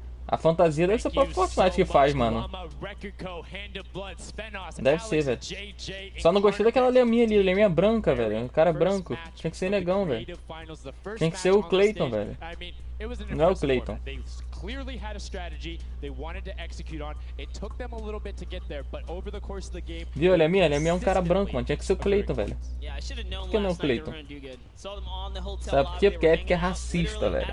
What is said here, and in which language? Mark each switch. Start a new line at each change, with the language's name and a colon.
Portuguese: A fantasia deve ser o próprio Fortnite que faz, mano. Deve ser, velho. Só não gostei daquela leminha ali, leminha branca, velho. O cara é branco. Tinha que ser negão, velho. Tinha que ser o Clayton, velho. Não é o Clayton.
English: Clearly had a strategy they wanted to execute on. It took them a little bit to get there, but over the course of the game.
Portuguese: Viu, olha a minha é um cara branco, mano. Tinha que ser o Clayton, velho. Por que não é o Clayton? Sabe por quê? Porque a Epic é racista, velho.